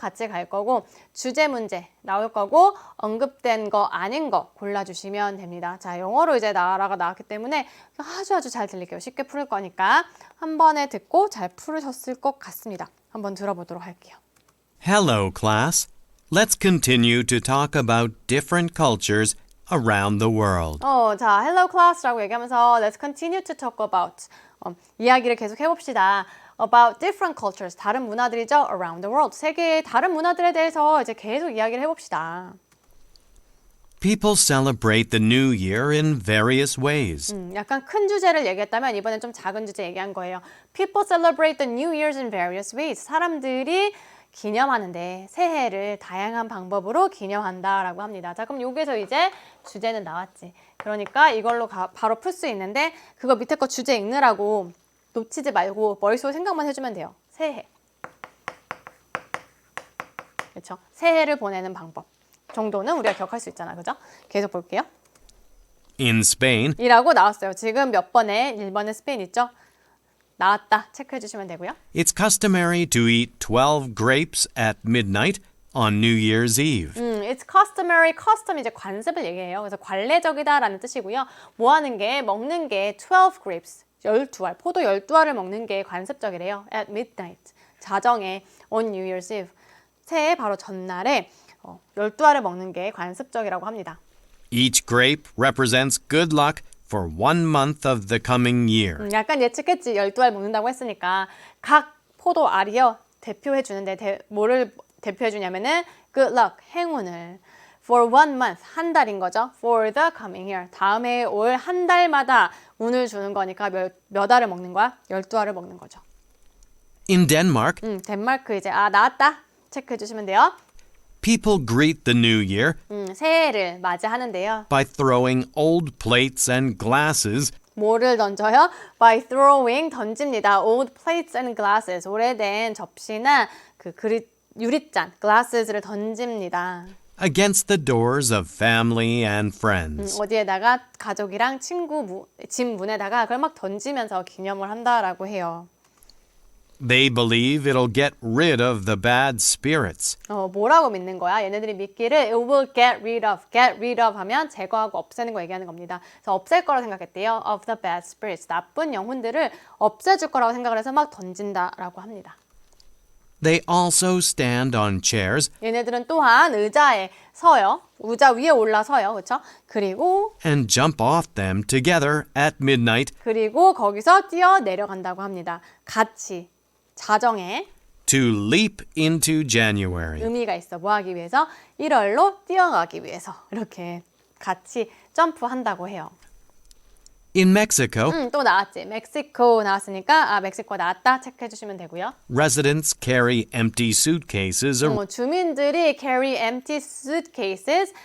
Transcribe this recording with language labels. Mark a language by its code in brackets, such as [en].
[ko] 같이 갈 거고 주제 문제 나올 거고 언급된 거 아닌 거 골라주시면 됩니다. 자, 영어로 이제 나라가 나왔기 때문에 아주 잘 들릴게요. 쉽게 풀을 거니까 한 번에 듣고 잘 풀으셨을 것 같습니다. 한번 들어보도록 할게요. [en] Hello, class. Let's continue to talk about different cultures around the world. [ko] 자, [en] hello class [ko] 라고 얘기하면서 [en] let's continue to talk about [ko] 이야기를 계속 해봅시다. [en] About different cultures, [ko] 다른 문화들이죠. [en] Around the world, [ko] 세계의 다른 문화들에 대해서 이제 계속 이야기를 해봅시다. [en] People celebrate the new year in various ways. [ko] 약간 큰 주제를 얘기했다면 이번엔 좀 작은 주제 얘기한 거예요. [en] People celebrate the New Year's in various ways. [ko] 사람들이 기념하는데 새해를 다양한 방법으로 기념한다라고 합니다. 자, 그럼 여기서 이제 주제는 나왔지. 그러니까 이걸로 바로 풀 수 있는데 그거 밑에 거 주제 읽느라고 놓치지 말고 머릿속에 생각만 해주면 돼요. 새해. 그렇죠? 새해를 보내는 방법 정도는 우리가 기억할 수 있잖아. 그죠? 계속 볼게요. [en] In Spain, [ko] 이라고 나왔어요. 지금 몇 번에 1번에 스페인 있죠? 나왔다. 체크해 주시면 되고요. [en] it's customary to eat 12 grapes at midnight on New Year's Eve. It's customary. [ko] custom 이제 관습을 얘기해요. 그래서 관례적이다라는 뜻이고요. 뭐 하는 게 먹는 게 [en] 12 grapes [ko] 12알 포도 12알을 먹는 게 관습적이래요. [en] At midnight [ko] 자정에 [en] on New Year's Eve [ko] 새해 바로 전날에 12알을 먹는 게 관습적이라고 합니다. [en] Each grape represents good luck for 1 month of the coming year. [ko] 약간 예측했지. 12알 먹는다고 했으니까 각 포도 알이요 대표해 주는데 뭐를 대표해 주냐면은 [en] good luck [ko] 행운을 [en] for 1 month [ko] 한 달인 거죠. [en] for the coming year [ko] 다음에 올 한 달마다 운을 주는 거니까 몇 알을 먹는 거야? 12알을 먹는 거죠. [en] In Denmark, [ko] 덴마크 이제 나왔다. 체크해 주시면 돼요. [en] people greet the new year [ko] 새해를 맞이하는데요. [en] by throwing old plates and glasses [ko] 뭐를 던져요? [en] By throwing [ko] 던집니다. [en] Old plates and glasses [ko] 오래된 접시나 그 유리잔 glasses를 던집니다. [en] against the doors of family and friends. [ko] 어디에다가 가족이랑 친구 집 문에다가 그걸 막 던지면서 기념을 한다라고 해요. [en] They believe it'll get rid of the bad spirits. [ko] 뭐라고 믿는 거야? 얘네들이 믿기를 [en] it will get rid of. get rid of [ko] 하면 제거하고 없애는 거 얘기하는 겁니다. 그래서 없앨 거라고 생각했대요. [en] of the bad spirits. [ko] 나쁜 영혼들을 없애줄 거라고 생각을 해서 막 던진다라고 합니다. [en] They also stand on chairs [ko] 얘네들은 또한 의자에 서요. 의자 위에 올라서요. 그렇죠? 그리고 [en] and jump off them together at midnight [ko] 거기서 뛰어 내려간다고 합니다. 같이 자정에 [en] to leap into January. [ko] 의미가 있어. 뭐 하기 위해서? 1월로 뛰어가기 위해서. 이렇게 같이 점프한다고 해요. [en] In Mexico, [ko] 또 나왔지. 멕시코 나왔으니까 멕시코 나왔다. 체크해 주시면 되고요. [en] residents carry empty suitcases [ko] 주민들이 [en] carry empty suitcases.